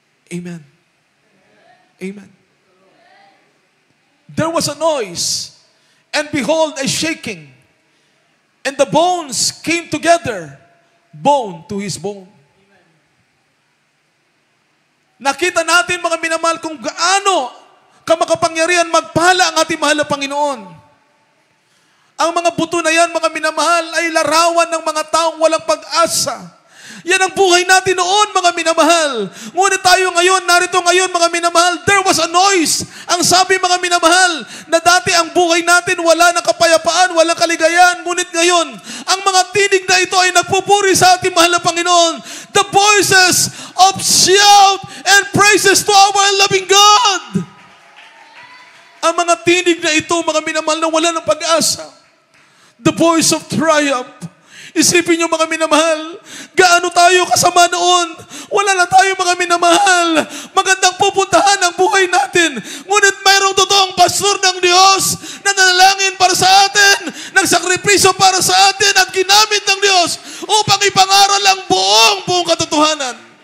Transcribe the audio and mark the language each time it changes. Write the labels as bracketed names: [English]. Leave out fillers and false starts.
[English] Amen. Amen. There was a noise, and behold, a shaking, and the bones came together, bone to his bone. [Filipino] Nakita natin, mga minamahal, kung gaano kamakapangyarihan magpala ang ating mahal na Panginoon. Ang mga buto na yan, mga minamahal, ay larawan ng mga taong walang pag-asa. Yan ang buhay natin noon, mga minamahal. Ngunit tayo ngayon, narito ngayon, mga minamahal, [English] there was a noise. [Filipino] Ang sabi, mga minamahal, na dati ang buhay natin wala na kapayapaan, walang kaligayahan. Ngunit ngayon, ang mga tinig na ito ay nagpupuri sa ating mahal na Panginoon. [English] the voices of shout and praises to our loving God. [Filipino] Ang mga tinig na ito, mga minamahal, na wala ng pag-asa. [English] The voice of triumph. [Filipino] Isipin niyo, mga minamahal, gaano tayo kasama noon. Wala na tayo, mga minamahal. Magandang pupuntahan ang buhay natin. Ngunit mayroong totoong pastor ng Diyos na nanalangin para sa atin, nagsakripisyo para sa atin at ginamit ng Diyos upang ipangaral ang buong katotohanan.